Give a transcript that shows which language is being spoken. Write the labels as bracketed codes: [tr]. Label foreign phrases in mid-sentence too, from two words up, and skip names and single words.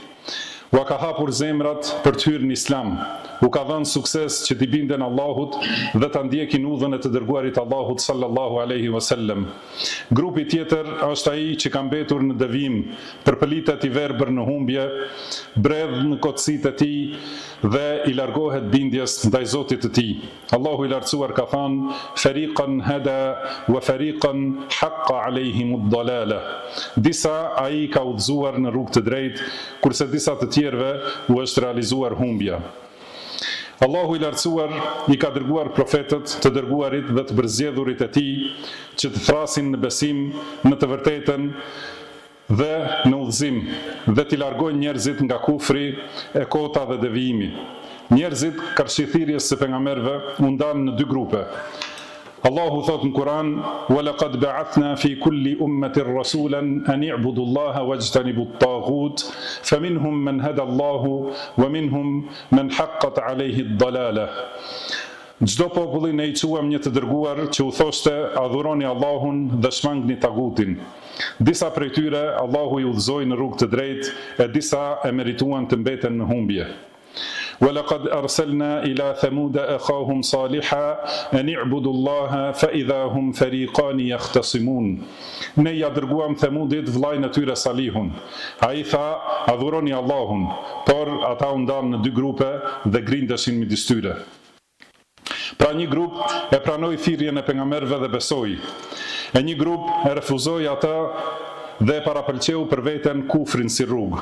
[sq] U ka hapur zemrat për të hyrë në Islam. U ka dhënë sukses që t'i binden Allahut dhe ta ndjekin udhën e të dërguarit Allahut [ar] صلى الله عليه وسلم. [sq] Grupi tjetër është ai që ka mbetur në devijim, përpëlitet i verbër në humbje, bredh në kotësitë e tij dhe i largohet bindjes ndaj Zotit të tij. Allahu i lartësuar ka thënë: [ar] "فريقا هدى وفريقا حق عليهم الضلالة." [sq] Disa ai ka udhëzuar në rrugë të drejtë, kurse disa të tjerëve u është realizuar humbja. Allahu i lartësuar i ka dërguar profetët të dërguarit dhe të përzgjedhurit e tij që të thrasin në besim, në të vërtetën dhe në udhëzim, dhe t'i largojnë njerëzit nga kufri, e kota dhe devijimi. Njerëzit karshithirjes së pejgamberëve u ndanë në dy grupe. Allahu thot në Kur'an: [ar] "ولقد بعثنا في كل أمة رسولا أن اعبدوا الله واجتنبوا الطاغوت فمنهم من هدى الله ومنهم من حقت عليه الضلالة." [sq] Çdo popull ne i quam një të dërguar që u thoshte: "Adhuroni Allahun dhe shmangni tagutin." Disa prej tyre Allahu i udhëzoi në rrugë të drejtë e disa e merituan të mbeten në humbje. [ar] وَلَقَدْ أَرْسَلْنَا إِلَى ثَمُودَ أَخَاهُمْ صَالِحًا أَنِ اعْبُدُوا اللَّهَ فَإِذَا هُمْ فَرِيقَانِ يَخْتَصِمُونَ. [sq] Ne ja dërguam Themudit vllajën e tyre Salihun. Ai tha: "Adhuroni Allahun", por ata u ndanë në dy grupe dhe grindeshin midis tyre. Pra një grup e pranoi thirrjen e pejgamberëve dhe besoi. E një grup e refuzoi atë dhe e parapëlqeu për veten kufrin si rrugë.